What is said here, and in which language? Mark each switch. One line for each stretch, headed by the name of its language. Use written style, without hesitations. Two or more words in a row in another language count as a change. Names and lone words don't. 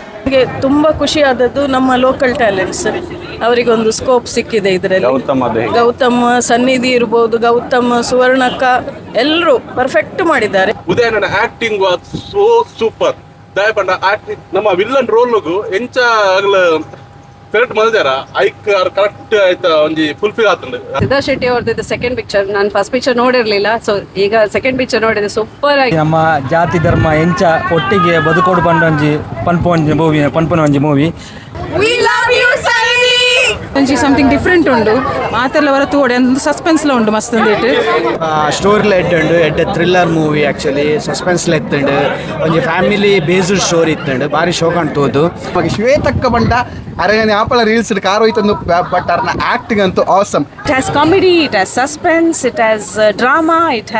Kannada: ನನಗೆ ತುಂಬ ಖುಷಿ ಆದದ್ದು ನಮ್ಮ
English: local talents,
Kannada: ಅವರಿಗೊಂದು ಸ್ಕೋಪ್ ಸಿಕ್ಕಿದೆ ಇದರಲ್ಲಿ. ಗೌತಮ್ ಸನ್ನಿಧಿ ಇರ್ಬೋದು, ಗೌತಮ್, ಸುವರ್ಣಕ್ಕ ಎಲ್ಲರೂ ಪರ್ಫೆಕ್ಟ್ ಮಾಡಿದ್ದಾರೆ.
English: ಉದಯನ acting was so super.
Tulu: ದಯಪಂಡ ಆಕ್ಟಿಂಗ್ ನಮ್ಮ
English: villain role
Tulu: ಎಂಚ ಕರೆಕ್ಟ್ ಮಾಡಿದಾರ ಐಕ್ ಕರೆಕ್ಟ್ ಆಯ್ತಾ ಒಂಜಿ ಫುಲ್ಫಿಲ್ ಆಗ್ತದೆ.
Kannada: ಸಿದ್ಧಾರ್ಥ್ ಶೆಟ್ಟಿ ಅವ್ರದ್ದು
English: second picture,
Kannada: ನಾನು
English: first picture
Kannada: ನೋಡಿರ್ಲಿಲ್ಲ, ಸೊ ಈಗ
English: second picture
Kannada: ನೋಡಿದೆ. ಸೂಪರ್ ಆಗಿ
Tulu: ನಮ್ಮ ಜಾತಿ ಧರ್ಮ ಎಂಚ ಒಟ್ಟಿಗೆ ಬದುಕೋಡು ಪಂಡೊಂಜಿ ಪನ್ಪುನ ಒಂಜಿ ಮೂವಿ. ಒಂಜಿ
English: something different
Tulu: ಉಂಡು, ಮಾತೆಲ್ಲ ಹೊರತು ಓಡಿ ಒಂದು ಸಸ್ಪೆನ್ಸ್ಲ ಉಂಡು ಮಸ್ತ್ ಅಂದಿಟ್ಟು. ಸ್ಟೋರಿಲ ಎಡ್ಡುಂಡು ಎಡ್ಡೆ
English: thriller movie.
Tulu: ಆ್ಯಕ್ಚುಲಿ ಸಸ್ಪೆನ್ಸ್ಲ ಎತ್ತುಂಡು, ಒಂಜಿ
English: family based story
Tulu: ಇತ್ತುಂಡು, ಭಾರಿ ಶೋ ಕಾಣ್ತೋದು. ಶ್ವೇತಕ್ಕ ಬಂಡ ಅರೆಗನೆ ಆಪಲ ರೀಲ್ಸ್ ಕಾರ್ ಹೋಯ್ತಂದು, ಬಟ್ ಅವ್ರನ್ನ ಆಕ್ಟಿಂಗ್ ಅಂತೂ ಆಸಮ್.
English: It has comedy, it has suspense, it has drama, it has